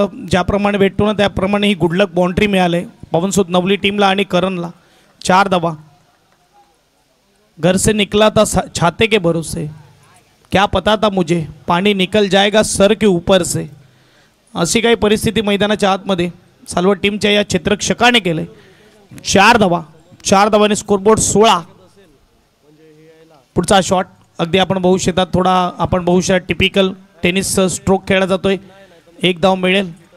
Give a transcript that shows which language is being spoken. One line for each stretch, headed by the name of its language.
Marathi: ज्याप्रमाणे भेटतो ना त्याप्रमाणे ही गुडलक बाउंड्री मिळाले पवनसुत नवली टीमला आणि करणला. 4 धावा.
Hindi: घर से निकला था छाते के भरोसे, क्या पता था मुझे पानी निकल जाएगा सर के ऊपर से.
Marathi: अशी काही परिस्थिती मैदानाच्या आतमध्ये सालवड टीमच्या या क्षेत्ररक्षकाने केले. 4 धावा. 4 धावाने स्कोरबोर्ड 16. पुढचा शॉट अगदी आपण बघू शकता, थोडा आपण बघू शकता टिपिकल टेनिस स्ट्रोक खेळला जातोय. 1 धाव मिळेल.